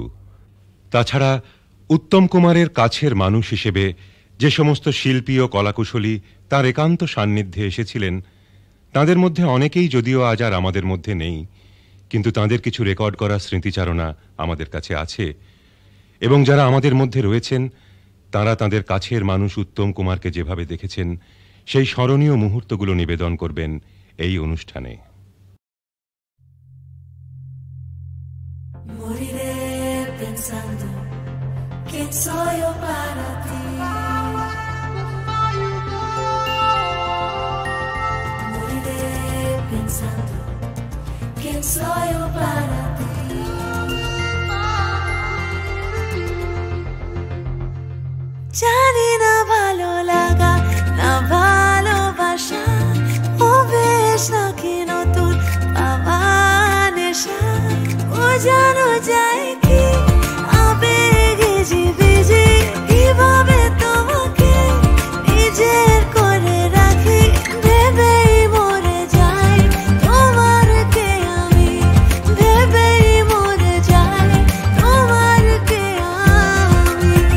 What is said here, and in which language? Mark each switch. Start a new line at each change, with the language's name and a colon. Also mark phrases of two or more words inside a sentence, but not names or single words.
Bangla: তাছাড়া উত্তম কুমারের কাছের মানুষ হিসেবে যে সমস্ত শিল্পী ও কলাকুশলী তাঁর একান্ত সান্নিধ্যে এসেছিলেন, তাঁদের মধ্যে অনেকেই যদিও আজ আর আমাদের মধ্যে নেই, কিন্তু তাঁদের কিছু রেকর্ড করা স্মৃতিচারণা আমাদের কাছে আছে। এবং যারা আমাদের মধ্যে রয়েছেন, তাঁরা তাঁদের কাছের মানুষ উত্তম কুমারকে যেভাবে দেখেছেন, সেই স্মরণীয় মুহূর্তগুলো নিবেদন করবেন এই অনুষ্ঠানে।
Spanish: Moriré pensando quién soy yo para ti. Moriré pensando quién soy yo para ti.
Bangla: জানি না ভালো লাগা না ভালোবাসা, ও বেশ নাকি নতুন আমার নেশা, ও জানো যায় কি আবেগে জীবিজি, কিভাবে তোমাকে নিজের করে রাখি, ভেবেই মরে যাই তোমারকে আমি, ভেবেই মরে যাই তোমারকে আমি।